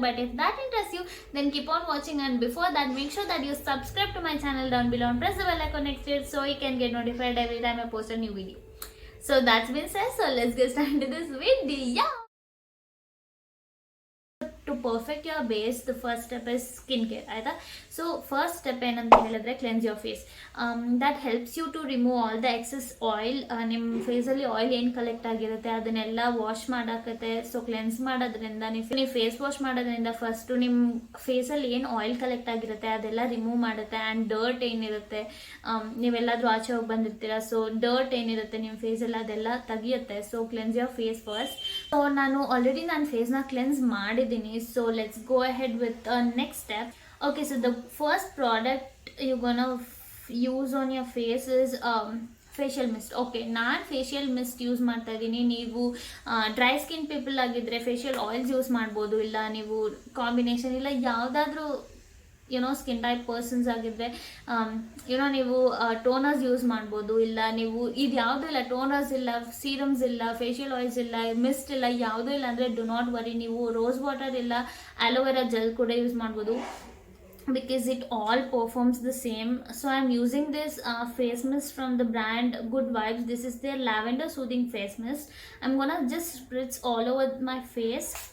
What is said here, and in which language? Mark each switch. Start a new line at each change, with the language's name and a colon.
English: But if that interests you, then keep on watching, and before that, make sure that you subscribe to my channel down below and press the bell icon next to it so you can get notified every time I post a new video. So that's been said, so let's get started into this video. To perfect your base, the first step is skincare. Aita? So first step
Kannada: ಏನಂತ ಹೇಳಿದ್ರೆ
English: cleanse your face. That helps you to remove all the excess oil.
Kannada: ನಿಮ್ಮ ಫೇಸಲ್ಲಿ oil ಏನು collect ಆಗಿರುತ್ತೆ ಅದನ್ನೆಲ್ಲ wash ಮಾಡಾಕತ್ತೆ. So cleanse ಮಾಡೋದ್ರಿಂದ ನೀವು face wash ಮಾಡೋದ್ರಿಂದ first ನಿಮ್ಮ ಫೇಸಲ್ಲಿ ಏನು ಆಯಿಲ್ ಕಲೆಕ್ಟ್ ಆಗಿರುತ್ತೆ ಅದೆಲ್ಲ ರಿಮೂವ್ ಮಾಡುತ್ತೆ. ಆ್ಯಂಡ್ ಡರ್ಟ್ ಏನಿರುತ್ತೆ, ನೀವೆಲ್ಲಾದರೂ ಆಚೆ ಹೋಗಿ ಬಂದಿರ್ತೀರ, ಸೊ ಡರ್ಟ್ ಏನಿರುತ್ತೆ ನಿಮ್ಮ ಫೇಸಲ್ಲಿ ಅದೆಲ್ಲ ತೆಗಿಯುತ್ತೆ.
English: So cleanse your face first.
Kannada: So ನಾನು ಆಲ್ರೆಡಿ ನನ್ನ ಫೇಸ್ನ ಕ್ಲೆನ್ಸ್ ಮಾಡಿದ್ದೀನಿ.
English: So let's go ahead with next step. Okay, so the first product you're gonna use on your face is facial mist.
Kannada: Okay, ನಾನು facial mist use ಮಾಡ್ತಾ ಇದ್ದೀನಿ. ನೀವು dry skin people ಆಗಿದ್ರೆ facial oils use ಮಾಡ್ಬೋದು, ಇಲ್ಲ ನೀವು combination ಇಲ್ಲ ಯಾವುದಾದ್ರೂ ಸ್ಕಿನ್ ಟೈಪ್ ಪರ್ಸನ್ಸ್ ಆಗಿದ್ರೆ ನೀವು ಟೋನರ್ಸ್ ಯೂಸ್ ಮಾಡ್ಬೋದು. ಇಲ್ಲ ನೀವು ಇದು ಯಾವುದೂ ಇಲ್ಲ, ಟೋನರ್ಸ್ ಇಲ್ಲ, ಸೀರಮ್ಸ್ ಇಲ್ಲ, ಫೇಶಿಯಲ್ ಆಯಿಲ್ಸ್ ಇಲ್ಲ, ಮಿಸ್ಟ್ ಇಲ್ಲ, ಯಾವುದೂ ಇಲ್ಲ ಅಂದರೆ
English: do not worry,
Kannada: ನೀವು ರೋಸ್ ವಾಟರ್ ಇಲ್ಲ ಆಲೋವೆರಾ ಜೆಲ್ ಕೂಡ ಯೂಸ್ ಮಾಡ್ಬೋದು,
English: because it all performs the same. So I'm using this face mist from the brand Good Vibes. This is their lavender soothing face mist. I'm gonna just spritz all over my face.